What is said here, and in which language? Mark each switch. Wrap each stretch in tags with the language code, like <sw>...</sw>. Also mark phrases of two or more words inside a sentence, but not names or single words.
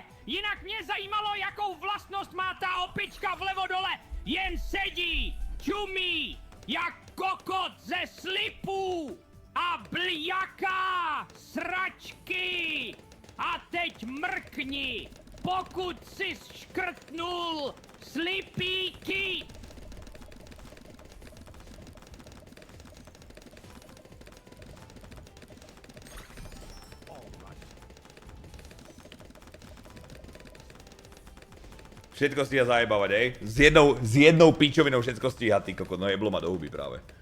<cs>Jinak mě zajímalo, jakou vlastnost má ta opička vlevo dole. Jen sedí, čumí, jak kokot ze slipů a bljaká sračky. A teď mrkni, pokud jsi škrtnul slipíky.</cs> <sk>Všetko stíha zajebávať, ej? S jednou píčovinou všetko stíha, ty kokot, no jeblo ma do huby práve.</sk>